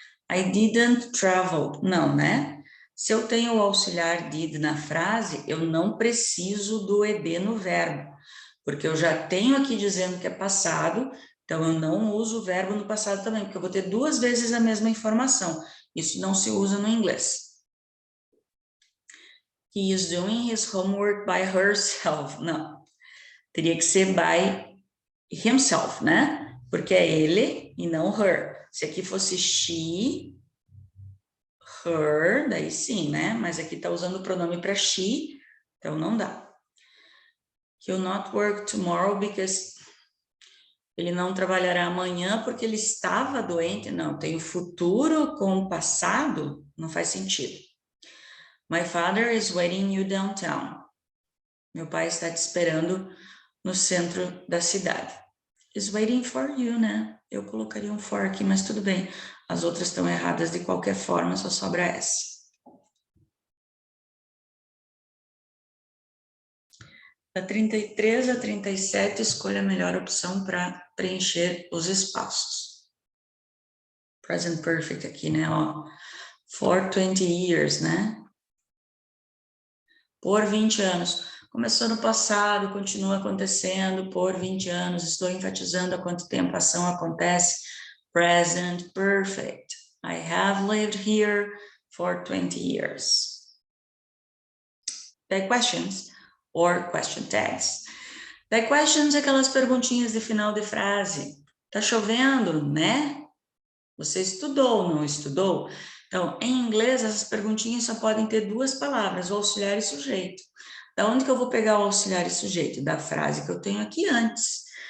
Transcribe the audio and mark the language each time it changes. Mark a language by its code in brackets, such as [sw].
[en] I didn't travel. [pt] Não, né? Se eu tenho o auxiliar did na frase, eu não preciso do ed no verbo, porque eu já tenho aqui dizendo que é passado, então eu não uso o verbo no passado também, porque eu vou ter 2 vezes a mesma informação. Isso não se usa no inglês. [en] He is doing his homework by herself. [pt] Não. Teria que ser by himself, né? Porque é ele e não her. Se aqui fosse she, her, daí sim, né? Mas aqui tá usando o pronome para she, então não dá. [en] He'll not work tomorrow because [pt] ele não trabalhará amanhã porque ele estava doente. Não, tem o futuro com o passado, não faz sentido. [en] My father is waiting you downtown. [pt] Meu pai está te esperando no centro da cidade. [en] Is waiting for you, [pt] né? Eu colocaria um for aqui, mas tudo bem. As outras estão erradas de qualquer forma, só sobra essa. Da 33 a 37, escolha a melhor opção para preencher os espaços. Present perfect aqui, né? Ó, [en] for 20 years, [pt] né? Por 20 anos. Começou no passado, continua acontecendo por 20 anos. Estou enfatizando há quanto tempo a ação acontece. [en] Present perfect. I have lived here for 20 years. Tag questions or question tags. [pt] Tag questions é aquelas perguntinhas de final de frase. Tá chovendo, né? Você estudou, não estudou? Então, em inglês, essas perguntinhas só podem ter 2 palavras, o auxiliar e sujeito. Da onde que eu vou pegar o auxiliar e sujeito? Da frase que eu tenho aqui antes.